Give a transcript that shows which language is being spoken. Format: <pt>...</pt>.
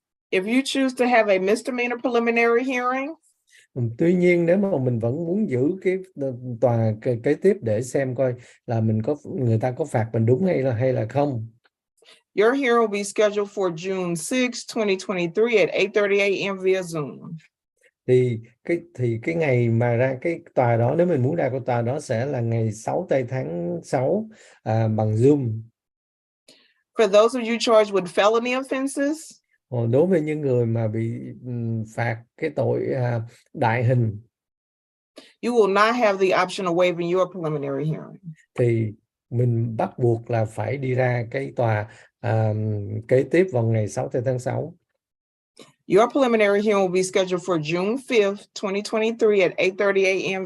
<en>If you choose to have a misdemeanor preliminary hearing,</en> <vi>Tuy nhiên nếu mà mình vẫn muốn giữ cái tòa kế tiếp để xem coi là người ta có phạt mình đúng hay là không,</vi> <en>your hearing will be scheduled for June 6, 2023 at 8:30 a.m. via Zoom.</en> <vi>thì cái ngày mà ra cái tòa đó, nếu mình muốn ra cái tòa đó sẽ là ngày 6 tháng 6 bằng Zoom.</vi> <en>For those of you charged with felony offenses,</en> <vi>Đối với những người mà bị phạt cái tội đại hình,</vi> <en>you will not have the option of waiving your preliminary hearing.</en> <vi>thì mình bắt buộc là phải đi ra cái tòa kế tiếp vào ngày 6 tháng 6.</vi> <en>Your preliminary hearing will be scheduled for June 5th, 2023 at 8:30 a.m.</en>